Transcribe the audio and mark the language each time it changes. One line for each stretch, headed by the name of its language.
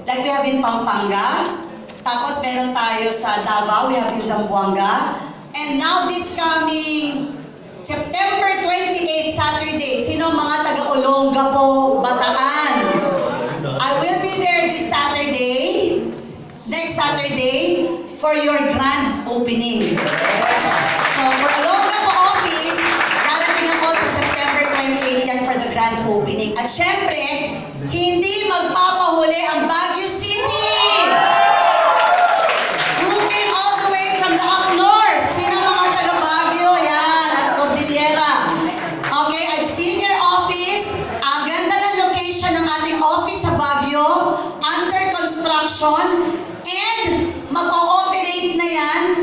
English: Like we have in Pampanga,
Filipino: tapos meron tayo sa
English: Davao, we have in Zamboanga, and now this coming September 28, Saturday,
Filipino: sino mga taga-Olongapo,
English: Bataan? I will be there this Saturday, next Saturday, for your grand opening. So, for Olongapo office,
Filipino: darating ako sa September 28 yan
English: for the grand opening.
Filipino: At syempre, hindi magpapahuli ang Baguio City!
English: Who came all the way from the up north?
Filipino: Sino mga taga Baguio?
English: Yan, at Cordillera. Okay, I've seen your office.
Filipino: Ang ganda ng location ng ating office sa Baguio, under construction, and mag-ooperate na yan.